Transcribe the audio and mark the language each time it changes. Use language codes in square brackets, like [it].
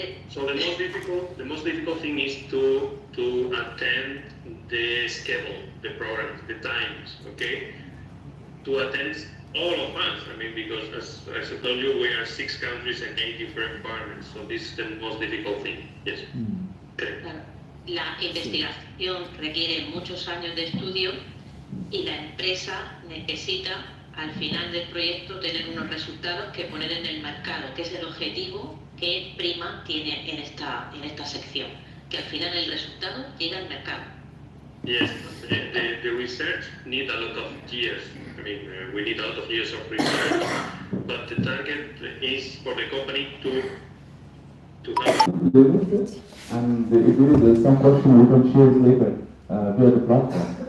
[en] So the most difficult thing is to attend the schedule, the programs, the times, okay? To attend all of us, I mean, because as I told you, we are 6 countries and 8 different partners, so this is the most difficult thing, yes. Okay. [es] claro, la investigación requiere muchos años de estudio y la empresa necesita al final del proyecto tener unos resultados que poner en el mercado, que es el objetivo que Prima tiene en esta sección, que al final el resultado llega al mercado. [en] Yes, the research needs a lot of years. I mean, we need a lot of years of research, but the target is for the company to have. And if you need some question, we can share it later via the platform.